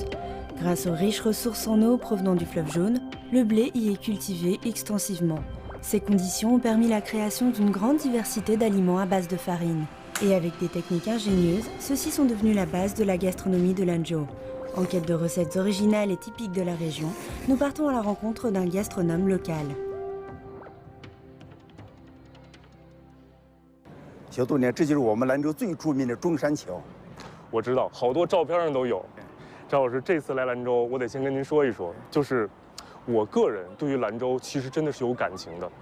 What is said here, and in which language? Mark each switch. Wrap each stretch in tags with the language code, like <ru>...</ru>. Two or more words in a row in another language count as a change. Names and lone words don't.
<fr>Grâce aux riches ressources en eau provenant du fleuve Jaune, le blé y est cultivé extensivement. Ces conditions ont permis la création d'une grande diversité d'aliments à base de farine. Et avec des techniques ingénieuses, ceux-ci sont devenus la base de la gastronomie de Lanzhou. En quête de recettes originales et typiques de la région, nous partons à la rencontre d'un gastronome local.</fr> <zh>小豆呢，这就是我们兰州最著名的中山桥。我知道，好多照片上都有。张老师，这次来兰州，我得先跟您说一说，就是我个人对于兰州其实真的是有感情的。</zh>